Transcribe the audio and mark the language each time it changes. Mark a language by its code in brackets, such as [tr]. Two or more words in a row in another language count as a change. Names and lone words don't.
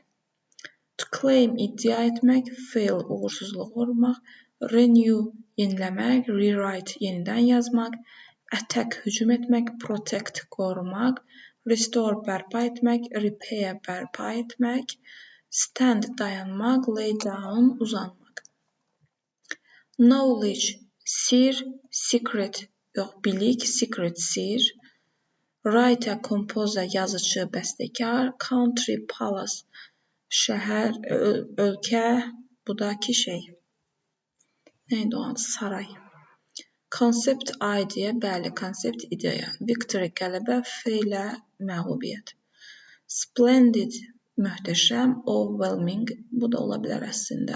[en] To claim, [az] iddia etmək, fail, uğursuzluğa uğramaq, renew, yeniləmək, rewrite, yenidən yazmaq, attack, hücum etmək, protect, qorumaq, restore, bərpa etmək, repair, bərpa etmək, stand, dayanmaq, [en] lay down, [az] uzanmaq. [en] Knowledge, sir, secret, [az] yox, bilik, [en] secret, sir, writer, composer, [az] yazıcı, bəstəkar, [en] country, palace, [az] şəhər, ölkə, bu da ki şey, neydi o adı, saray. [en] Concept, idea, [az] bəli, konsept, ideya. Victory, qələbə, failə, məğlubiyyət. Splendid, möhtəşəm, overwhelming, bu da ola bilər əslində.